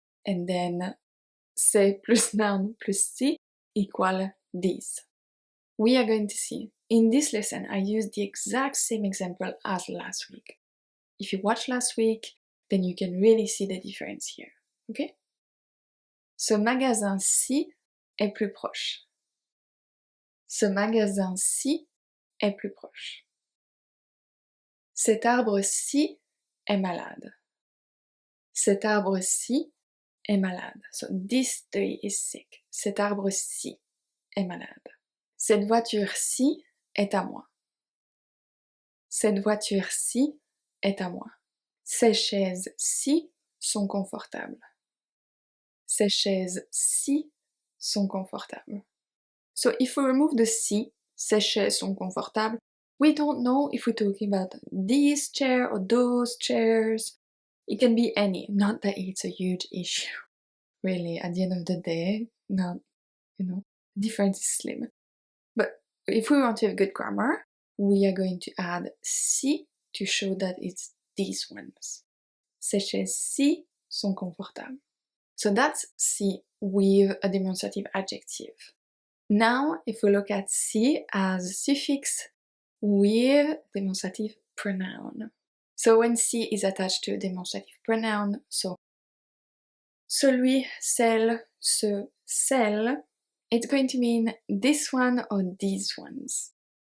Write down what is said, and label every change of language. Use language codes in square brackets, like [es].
[en] And then [fr] c'est plus [en] noun plus ci equal these. We are going to see. In this lesson, I used the exact same example as last week. If you watched last week, then you can really see the difference here. Okay? [fr] Ce magasin-ci est plus proche. Ce magasin-ci est plus proche. Cet arbre-ci est malade. Cet arbre-ci est malade. [en] So this tree is sick. [fr] Cet arbre-ci est malade. Cette voiture-ci est à moi. Cette voiture-ci est à moi. Ces chaises-ci sont confortables. Ces chaises-ci sont confortables. [en] So if we remove the ci, [fr] ces chaises sont confortables, [en] we don't know if we're talking about these chairs or those chairs. It can be any, not that it's a huge issue. Really, at the end of the day, not, difference is slim. But if we want to have good grammar, we are going to add ci to show that it's these ones. [fr] Ces chaises-ci sont confortables. [en] So that's ci with a demonstrative adjective. Now, if we look at ci as a suffix with demonstrative pronoun. So when ci is attached to a demonstrative pronoun, so celui, celle, ce, celle, it's going to mean this one or these ones.